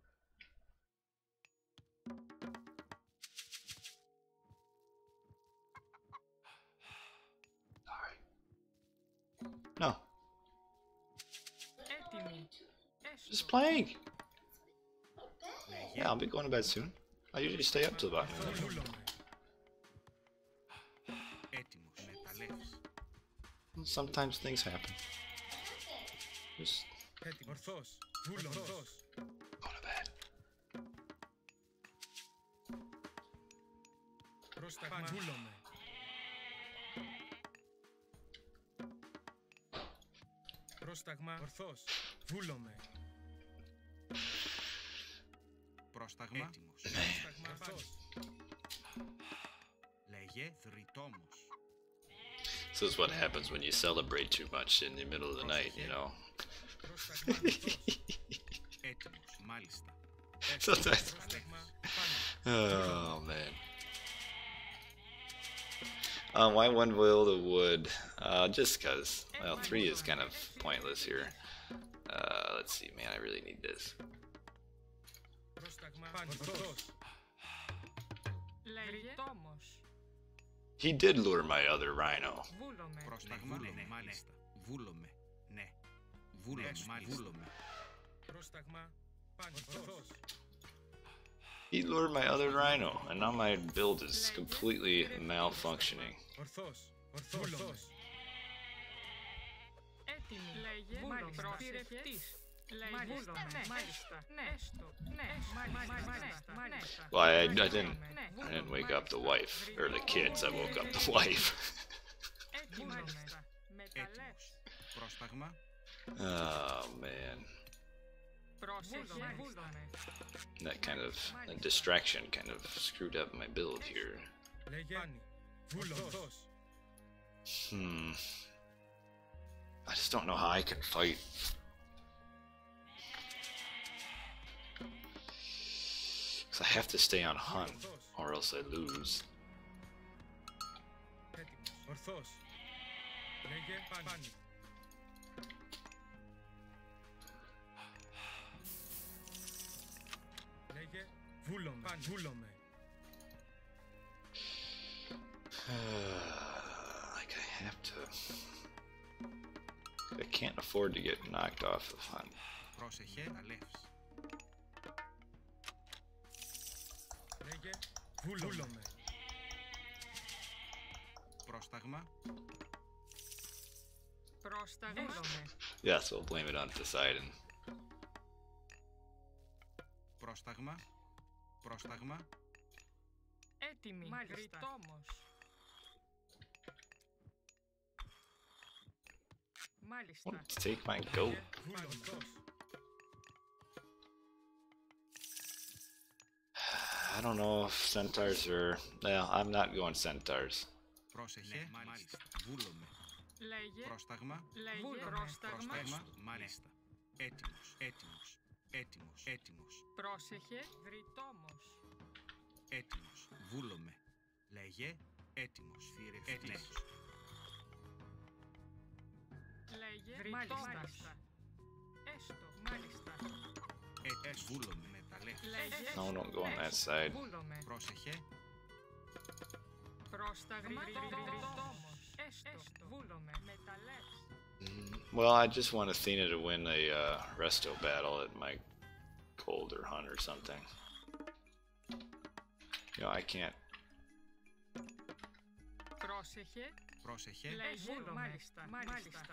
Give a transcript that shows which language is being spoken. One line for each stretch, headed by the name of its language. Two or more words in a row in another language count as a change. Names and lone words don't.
English: Alright. No. Just playing. Yeah, I'll be going to bed soon. I usually stay up till about noon.
Greek: Έτοιμος. Μεταλλεύς.
English: Sometimes things happen. Just
Greek: Ορθός. Βούλος.
English: go to bed.
Greek: Πρόσταγμα. Βούλομαι. Πρόσταγμα. Ορθός. Βούλομαι. Πρόσταγμα. Έτοιμος. Πρόσταγμα. Ορθός. Λέγε. Δρυτόμος.
English: This is what happens when you celebrate too much in the middle of the night, you know.
Greek: Πρόσταγμα. Ορθός. Έτοιμος. Μάλιστα.
English: Sometimes.
Greek: Πρόσταγμα. Πάνω.
English: Oh man. Why one wheel of wood? Just because. Well, 3 is kind of pointless here. Let's see, man, I really need this.
Greek: Πρόσταγμα. Πάνω. Ορθός.
English: He did lure my other rhino.
Greek: Πρόσταγμα. Ναι, μάλιστα. Βούλομαι. Ναι. Βούλομαι. Μάλιστα. Βούλομαι. Πρόσταγμα. Πάνω. Ορθός.
English: He lured my other rhino, and now my build is completely malfunctioning.
Greek: Ορθός. Ορθός.
English: Well, I didn't wake up the wife or the kids. I woke up the wife.
Greek: Έτοιμος. Πρόσταγμα.
English: Oh man, that kind of distraction kind of screwed up my build here.
Greek: Λέγε. Βούλος.
English: I just don't know how I can fight. Cause I have to stay on hunt, or else I lose.
Greek: Έτοιμος. Ορθός. Λέγε. Πάνω. Λέγε. Βούλομαι. Βούλομαι.
English: Like I have to. I can't afford to get knocked off of hunt.
Greek: Πρόσεχε. Αλεύς. Λέγε. Βούλομαι. Πρόσταγμα.
English: Yes, we'll blame it on Poseidon.
Greek: Πρόσταγμα. Πρόσταγμα. Έτοιμη. Γρητόμος. Μάλιστα.
English: Take my goat.
Greek: Βούλος.
English: I don't know if centaurs are. Well, I'm not going centaurs.
Greek: Πρόσεχε. Μάλιστα. Βούλομαι. Λέγε. Πρόσταγμα. Λέγε. Πρόσταγμα. Πρόσταγμα. Μάλιστα. Έτοιμος. Έτοιμος. Έτοιμος. Έτοιμος. Πρόσεχε. Γρητόμος. Έτοιμος. Βούλομαι. Λέγε. Έτοιμος. Έτοιμος. Λέγε. Μάλιστα. Έστω. Μάλιστα. Βούλομαι. Μεταλλεύς. Λέγε.
English: No, don't go on that side.
Greek: Βούλομαι. Πρόσεχε. Πρόσταγμα. Γρητόμος. Έστω. Βούλομαι. Μεταλλεύς.
English: Well, I just want Athena to win a resto battle at my cold or hunt or something. You know, I can't.
Greek: Πρόσεχε. Πρόσεχε. Λέγε. Μάλιστα. Μάλιστα.